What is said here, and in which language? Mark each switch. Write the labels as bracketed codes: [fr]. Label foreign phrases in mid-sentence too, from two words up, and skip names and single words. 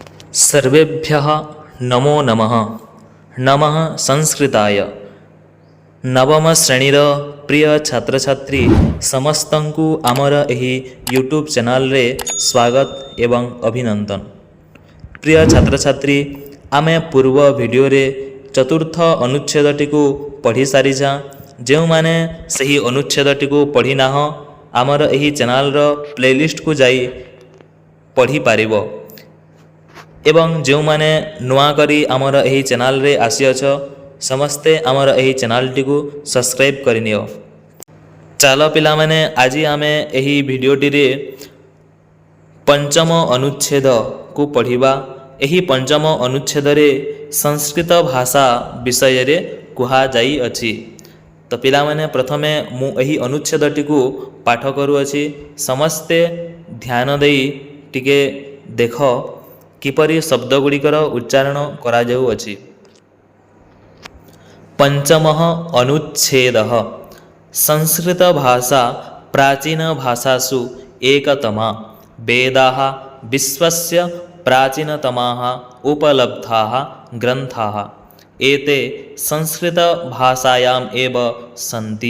[sa] सर्वेभ्यः नमो नमः। नमः संस्कृताय। [or] ନବମ ଶ୍ରେଣୀର ପ୍ରିୟ ଛାତ୍ର ଛାତ୍ରୀ ସମସ୍ତଙ୍କୁ ଆମର ଏହି ୟୁଟ୍ୟୁବ ଚ୍ୟାନେଲ ରେ ସ୍ୱାଗତ ଏବଂ ଅଭିନନ୍ଦନ। ପ୍ରିୟ ଛାତ୍ର ଛାତ୍ରୀ ଆମେ ପୂର୍ବ ଭିଡିଓ ରେ ଚତୁର୍ଥ ଅନୁଚ୍ଛେଦଟି କୁ ପଢ଼ି ସାରିଛୁ। ଯେଉଁ ମାନେ ସେହି ଅନୁଚ୍ଛେଦଟି କୁ ପଢ଼ି ନାହଁ ଆମର ଏହି ଚ୍ୟାନେଲ ର ପ୍ଲେଲିଷ୍ଟ କୁ ଯାଇ ପଢ଼ି ପାରିବ। ଏବଂ ଯେଉଁ ମାନେ ନୂଆ କରି ଆମର ଏହି ଚ୍ୟାନେଲ ରେ ଆସିଅଛ ସମସ୍ତେ ଆମର ଏହି ଚ୍ୟାନେଲ ଟି କୁ ସବସ୍କ୍ରାଇବ କରିନିଅ। ଚାଲ ପିଲା ମାନେ ଆଜି ଆମେ ଏହି ଭିଡିଓଟି ରେ ପଞ୍ଚମ ଅନୁଚ୍ଛେଦ କୁ ପଢ଼ିବା। ଏହି ପଞ୍ଚମ ଅନୁଚ୍ଛେଦ ରେ ସଂସ୍କୃତ ଭାଷା ବିଷୟ ରେ କୁହା ଯାଇ ଅଛି। ତ ପିଲା ମାନେ ପ୍ରଥମେ ମୁଁ ଏହି ଅନୁଚ୍ଛେଦଟି କୁ ପାଠ କରୁ ଅଛି। ସମସ୍ତେ ଧ୍ୟାନ ଦେଇ ଟିକେ ଦେଖ କିପରି ଶବ୍ଦ ଗୁଡ଼ିକର ଉଚ୍ଚାରଣ କରା ଯାଉ ଅଛି। [sa] पंचमः अनुच्छेदः संस्कृत भाषा प्राचीन भाषासु एकतमा। वेदाः विश्वस्य प्राचीनतमाः उपलब्धाः ग्रन्थाः एते संस्कृत भाषायाम् एव सन्ति।